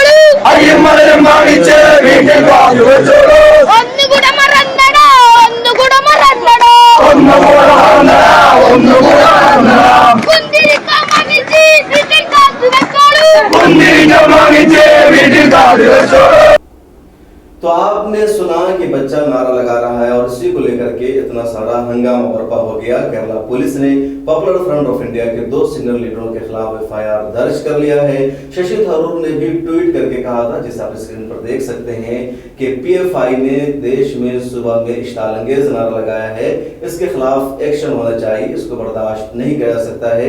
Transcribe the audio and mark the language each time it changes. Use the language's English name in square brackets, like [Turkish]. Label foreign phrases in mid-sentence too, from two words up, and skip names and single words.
[Malayalam] ഒന്ന് കൂടെ മറന്നടോ, ഒന്ന് കൂടെ മറന്നടോ. കുന്തിരിക്കം വാങ്ങിച്ച് വീട്ടിൽ കാത്തു വെച്ചോളൂ. [Hindi] तो आपने सुना कि बच्चा नारा लगा रहा है और इसी को लेकर के इतना सारा हंगामा बर्पा हो गया। केरला पुलिस ने पॉपुलर फ्रंट ऑफ इंडिया के 2 सीनियर लीडरों के खिलाफ एफआईआर दर्ज कर लिया है। शशि थरूर ने भी ट्वीट करके कहा था, जिसे आप स्क्रीन पर देख सकते हैं, कि पीएफआई ने देश में सुबह में इश्तालंगेज नारा लगाया है, इसके खिलाफ एक्शन होना चाहिए, इसको बर्दाश्त नहीं किया जा सकता है।